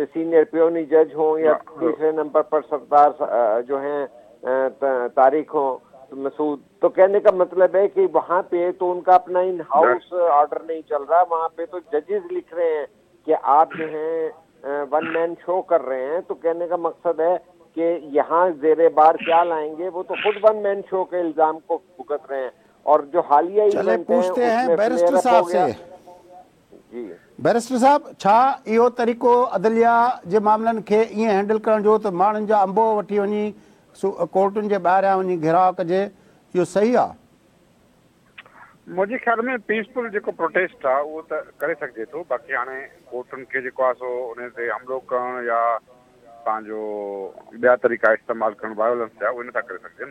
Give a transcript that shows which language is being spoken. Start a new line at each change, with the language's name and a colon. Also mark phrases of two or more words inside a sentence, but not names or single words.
Urdu: سینئر پیونی جج ہوں یا تیسرے نمبر پر سردار جو ہیں طارق ہوں مسعود، تو کہنے کا مطلب ہے کہ وہاں پہ تو ان کا اپنا
English: in house order
Urdu: نہیں چل رہا، وہاں پہ تو ججز لکھ رہے ہیں کہ آپ جو ہیں 1
English: man show
Urdu: کر رہے ہیں. تو کہنے کا مقصد ہے کہ یہاں زیر بار کیا لائیں گے، وہ تو خود 1
English: man show
Urdu: کے الزام کو بھگت رہے ہیں. اور جو حالیہ چلے ایونٹ ہیں پوچھتے اس ہیں میں بیرسٹر
English: flare up
Urdu: صاحب ہو گیا. سے. جی
Sindhi: بیرسٹر صاحب، چھا इहो तरीक़ो अदलिया जे मामलनि खे ईअं हैंडल करण जो त माण्हुनि जा अंबो वठी वञी कोर्टुनि जे ॿाहिरियां वञी घिराव कजे, इहो सही आहे? मुंहिंजे ख़्याल में पीसफुल जेको प्रोटेस्ट आहे उहो त करे सघिजे थो. बाक़ी हाणे कोर्टुनि खे जेको आहे सो उन ते हमिलो करणु या पंहिंजो ॿिया तरीक़ा इस्तेमालु करणु वायोलेंस जा उहे नथा करे सघजनि.